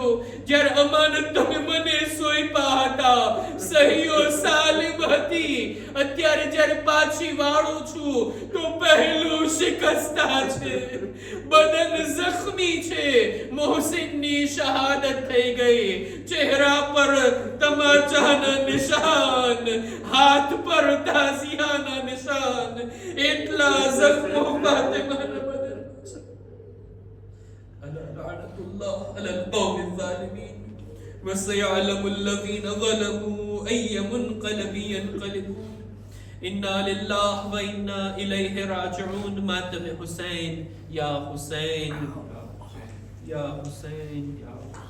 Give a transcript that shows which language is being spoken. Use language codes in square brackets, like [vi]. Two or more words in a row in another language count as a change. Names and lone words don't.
[gu] જ્યારે અમાનત તમે મને સોંપ્યા હતા સહીઓ સાલિમ હતી, અત્યારે જ્યારે પાછી વાળું છું તો પહેલું શિકસ્તા છે, બદન જખ્મી છે, મોહસિનની શહાદત થઈ ગઈ, ચહેરા પર તમાચાના નિશાન, હાથ પર તાઝિયાના નિશાન, એટલા જખ્મો ફાતિમાના બદન. [ar] لعنة الله على القوم الظالمين وسيعلم الذين ظلموا أي منقلب ينقلبون. إنا لله وإنا إليه راجعون. ماتم حسين يا حسين يا حسين يا